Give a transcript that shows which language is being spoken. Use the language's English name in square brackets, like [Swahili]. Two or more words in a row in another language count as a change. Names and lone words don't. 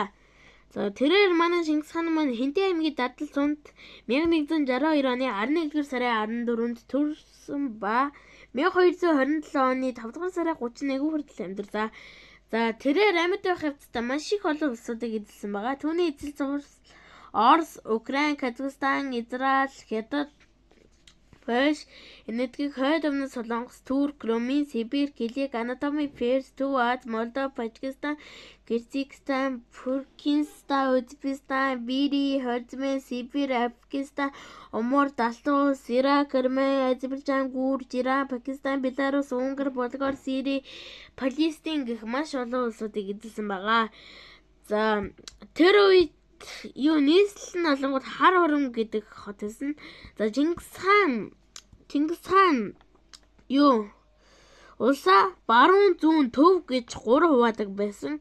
[Mongolian] За тэрээр манай Чингис хаан маань Хэнтэй аймгийн Дадал сумд 1162 оны 11-р сарын 14-нд төрсөн ба 1227 оны 5-р сарын 31-нд хүртэл амьдарсан. За тэрээр амьд байх явцдаа маш их олон улсуудыг эзэлсэн байгаа. Түүний эзэлсэн улс Орос, Украин, Казахстан, Израиль, Хятад, Польш, энэтхэг хойд өмнөд Солонгос, Турк, Румын, Сибирь, Килик, Анатоми, Перс, Төв Аз, Молдов, Пакистан, Кыргызстан, Туркменистан, Узбекистан, Бири, Хорезмэн, Сибирь, Афганистан, Умар, Далтус, Ирак, Армени, Азербайджан, Гүрж, Иран, Пакистан, Беларусь, Унгар, Болгар, Сирий, Палестин гэх маш олон улсуудыг эзэлсэн байгаа. За тэр үед нийслэл нь олонгод хар хором гэдэг хот байсан. За Чингис хаан улсаа баруун зүүн төв гэж 3 хуваадаг байсан.